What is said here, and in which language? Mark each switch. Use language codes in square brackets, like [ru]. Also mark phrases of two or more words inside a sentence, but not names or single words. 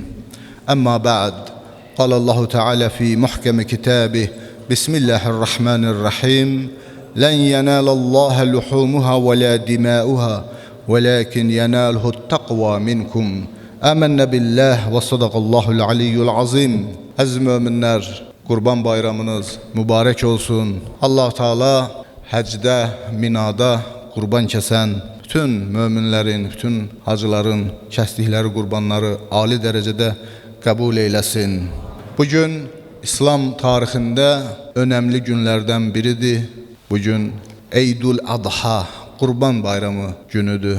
[ar] أما بعد، قال الله تعالى في محكم كتابه: بسم الله الرحمن الرحيم. لن ينال الله لحومها ولا دماؤها ولكن يناله التقوى منكم. آمنا بالله وصدق الله العلي العظيم. [tr] Aziz müminler, Kurban bayramınız mübarek olsun. [az] Allah Teala həcdə, minada qurban kəsən bütün möminlərin, bütün hacıların kəsdikləri qurbanları ali dərəcədə qəbul eyləsin. Bugün İslam tarixində önəmli günlərdən biridir. Bugün Eydül Adha, Qurban bayramı günüdür.